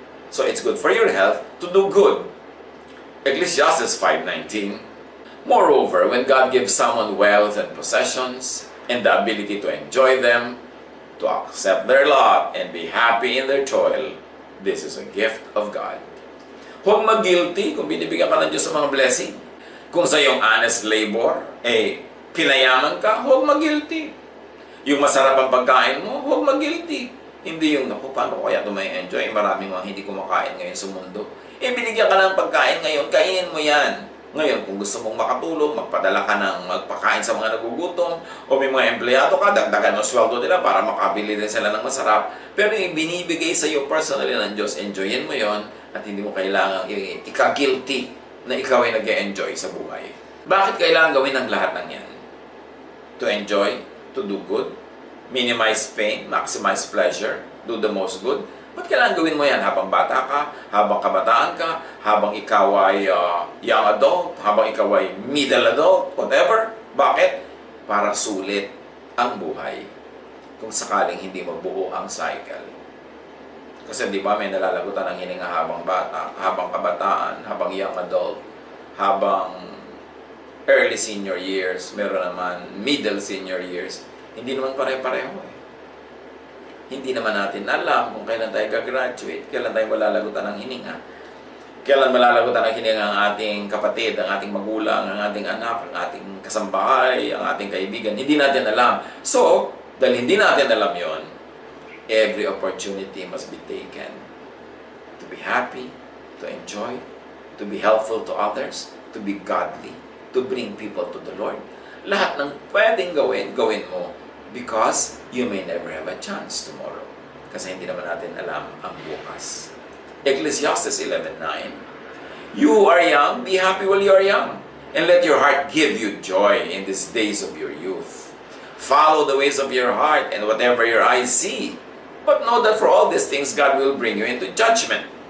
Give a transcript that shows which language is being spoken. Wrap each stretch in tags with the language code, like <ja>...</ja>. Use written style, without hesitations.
<en>So it's good for your health to do good. Ecclesiastes 5:19. Moreover, when God gives someone wealth and possessions and the ability to enjoy them, to accept their lot and be happy in their toil, this is a gift of God.</en> <tl>Huwag mag-guilty kung binibigyan ka ng Diyos sa mga blessing. Kung sa iyong honest labor, pinayaman ka, huwag mag-guilty. Yung masarap ang pagkain mo, huwag mag-guilty. Hindi yung, naku, paano ko kaya ito may enjoy? Maraming mga hindi kumakain ngayon sa mundo. Binigyan ka ng pagkain ngayon, kainin mo yan. Ngayon, kung gusto mong makatulong, magpadala ka ng magpakain sa mga nagugutom, o may mga empleyado ka, dagdagan mo sweldo nila para makabili din sila ng masarap. Pero yung binibigay sa iyo personally ng Diyos, enjoyin mo yon at hindi mo kailangan ika-guilty na ikaw ay nag-enjoy sa buhay. Bakit kailangan gawin ang lahat ng yan?</tl> <en>To enjoy, to do good, minimize pain, maximize pleasure, do the most good.</en> <tl>Ba't kailangan gawin mo yan habang bata ka, habang kabataan ka, habang ikaw ay young adult, habang ikaw ay middle adult, whatever? Bakit? Para sulit ang buhay kung sakaling hindi mabuo ang cycle. Kasi di ba may nalalagutan ng hininga habang bata, habang kabataan, habang young adult, habang early senior years, meron naman middle senior years. Hindi naman pare-pareho Hindi naman natin alam kung kailan tayo gagraduate, kailan tayo malalagutan ng hininga, kailan malalagutan ng hininga ang ating kapatid, ang ating magulang, ang ating anak, ang ating kasambahay, ang ating kaibigan. Hindi natin alam.</tl> <en>So,</en> <tl>dahil hindi natin alam yon,</tl> <en>every opportunity must be taken to be happy, to enjoy, to be helpful to others, to be godly, to bring people to the Lord.</en> <tl>Lahat ng pwedeng gawin, gawin mo.</tl> <en>Because you may never have a chance tomorrow.</en> <tl>Kasi hindi naman natin alam ang bukas.</tl> <en>Ecclesiastes 11:9. You are young, be happy while you are young, and let your heart give you joy in these days of your youth. Follow the ways of your heart and whatever your eyes see. But know that for all these things, God will bring you into judgment.</en>